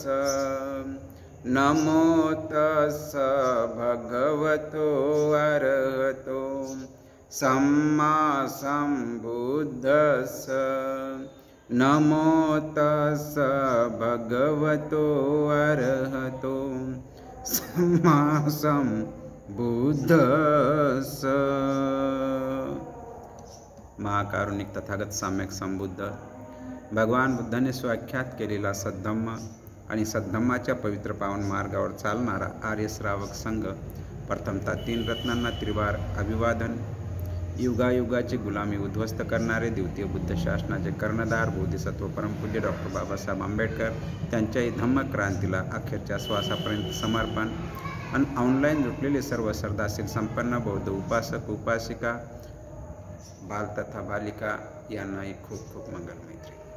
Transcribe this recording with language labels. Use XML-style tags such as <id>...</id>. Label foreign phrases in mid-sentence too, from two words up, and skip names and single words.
<pi>नमो तस्स भगवतो अरहतो सम्मा सम्बुद्धस्स। नमो तस्स भगवतो अरहतो सम्मा सम्बुद्धस्स।</pi> <mr>महाकारुणिक तथागत सम्यक संबुद्ध भगवान बुद्धाने स्वाख्यात केलेला सद्धम्म आणि सद्धम्माच्या पवित्र पावन मार्गावर चालणारा आर्य श्रावक संघ, प्रथमतः 3 रत्नांना त्रिवार अभिवादन, युगायुगाची गुलामी उद्ध्वस्त करणारे द्वितीय बुद्ध शासनाचे कर्णधार बोधिसत्व परमपूज्य डॉक्टर बाबासाहेब आंबेडकर, त्यांच्याही धम्मक्रांतीला अखेरच्या श्वासापर्यंत समर्पण, आणि ऑनलाईन जुटलेले सर्व श्रद्धाशील संपन्न बौद्ध उपासक उपासिका, बाल तथा बालिका यांनाही खूप खूप मंगल मैत्री।</mr>